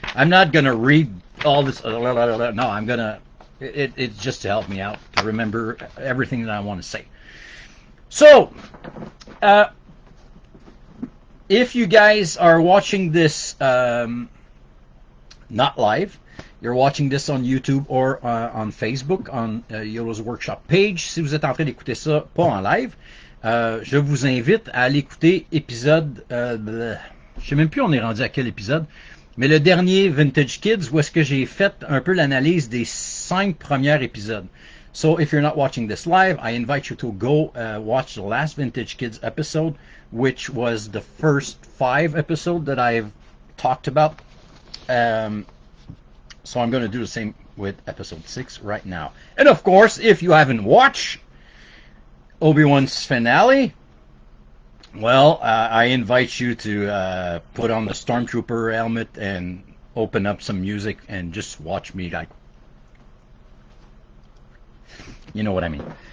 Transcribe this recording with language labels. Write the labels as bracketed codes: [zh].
[en] I'm not going to read all this. No, I'm going to, it's just to help me out to remember everything that I want to say. So, if you guys are watching this not live, you're watching this on YouTube or on Facebook, on Yoda's Workshop page. [fr] Si vous êtes en train d'écouter ça, pas en live, je vous invite à aller écouter épisode... je sais même plus on est rendu à quel épisode, mais le dernier Vintage Kids, où est-ce que j'ai fait un peu l'analyse des 5 premiers épisodes. [en] So if you're not watching this live, I invite you to go watch the last Vintage Kids episode, which was the first 5 episodes that I've talked about. So I'm going to do the same with episode 6 right now. And of course, if you haven't watched Obi-Wan's finale, well, I invite you to put on the Stormtrooper helmet and open up some music and just watch me like, you know what I mean.